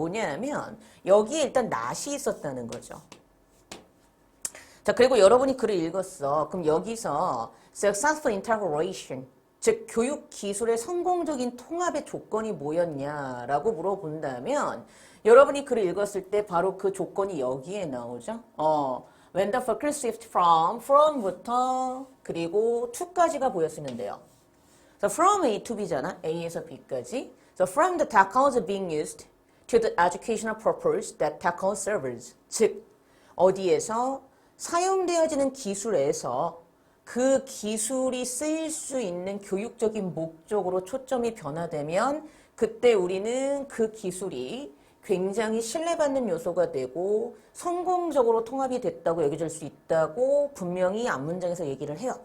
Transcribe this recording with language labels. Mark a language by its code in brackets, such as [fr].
[ko] 뭐냐면 여기에 일단 낫이 있었다는 거죠. 자, 그리고 여러분이 글을 읽었어. 그럼 여기서 [en] successful integration, [ko] 즉 교육 기술의 성공적인 통합의 조건이 뭐였냐라고 물어본다면 여러분이 글을 읽었을 때 바로 그 조건이 여기에 나오죠. [en] When the focus shift [ko] from부터 그리고 to까지가 보였으면 돼요. [en] So from A to B잖아. [ko] A에서 B까지. [en] So from the technology being used to the educational purpose that technology serves. [ko] 즉 어디에서 사용되어지는 기술에서 그 기술이 쓰일 수 있는 교육적인 목적으로 초점이 변화되면 그때 우리는 그 기술이 굉장히 신뢰받는 요소가 되고 성공적으로 통합이 됐다고 여겨질 수 있다고 분명히 앞문장에서 얘기를 해요.